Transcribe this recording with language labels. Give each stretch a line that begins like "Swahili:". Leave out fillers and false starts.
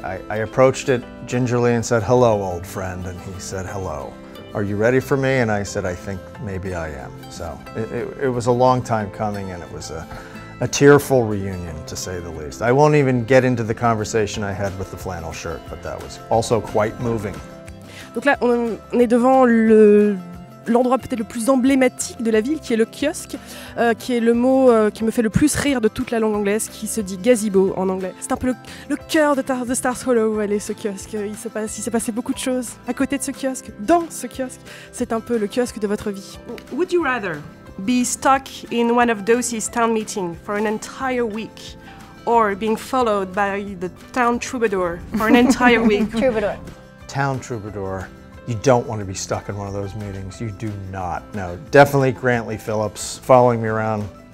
English: I approached it gingerly and said, "Hello, old friend," and he said, "Hello. Are you ready for me?" And I said, "I think maybe I am." So it was a long time coming, and it was a tearful reunion, to say the least. I won't even get into the conversation I had with the flannel shirt, but that was also quite moving.
French: Donc là, on est devant l'endroit peut-être le plus emblématique de la ville, qui est le kiosque, qui est le mot qui me fait le plus rire de toute la langue anglaise, qui se dit gazebo en anglais. C'est un peu le cœur de Stars Hollow, allez, ce kiosque. Il s'est passé beaucoup de choses à côté de ce kiosque, dans ce kiosque. C'est un peu le kiosque de votre vie.
English: Would you rather be stuck in one of Dosey's town meetings for an entire week, or being followed by the town troubadour for an entire week? Troubadour. Town troubadour. You don't want to be stuck in one of those meetings. You do not. No, definitely Grantley Phillips following me around.